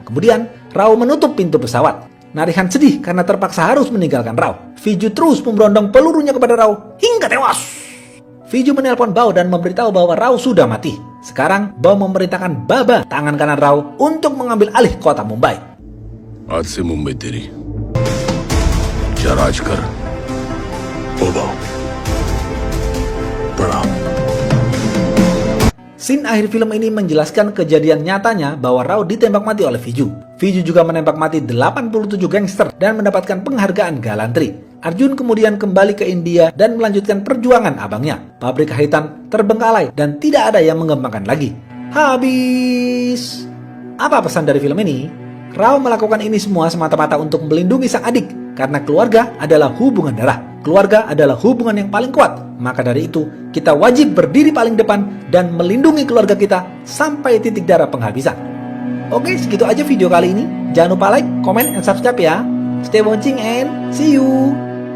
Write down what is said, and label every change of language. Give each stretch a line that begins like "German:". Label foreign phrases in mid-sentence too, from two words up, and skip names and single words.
Indonesian: Kemudian, Rao menutup pintu pesawat. Narihan sedih karena terpaksa harus meninggalkan Rao. Fiju terus memberondong pelurunya kepada Rao hingga tewas. Fiju menelpon Bao dan memberitahu bahwa Rao sudah mati. Sekarang, Bao memerintahkan Baba, tangan kanan Rao, untuk mengambil alih kota Mumbai.
Hindi: आज से मुंबई तेरी क्या राज कर ओ बाओ प्रणाम।
Indonesian: Scene akhir film ini menjelaskan kejadian nyatanya bahwa Rao ditembak mati oleh Fiju. Fiju juga menembak mati 87 gangster dan mendapatkan penghargaan galantri. Arjun kemudian kembali ke India dan melanjutkan perjuangan abangnya. Pabrik Haitan terbengkalai dan tidak ada yang mengembangkan lagi. Habis. Apa pesan dari film ini? Rao melakukan ini semua semata-mata untuk melindungi sang adik, karena keluarga adalah hubungan darah. Keluarga adalah hubungan yang paling kuat. Maka dari itu, kita wajib berdiri paling depan dan melindungi keluarga kita sampai titik darah penghabisan. Oke, segitu aja video kali ini. Jangan lupa
English: like, comment, and subscribe
Indonesian: ya.
English: Stay watching and see you.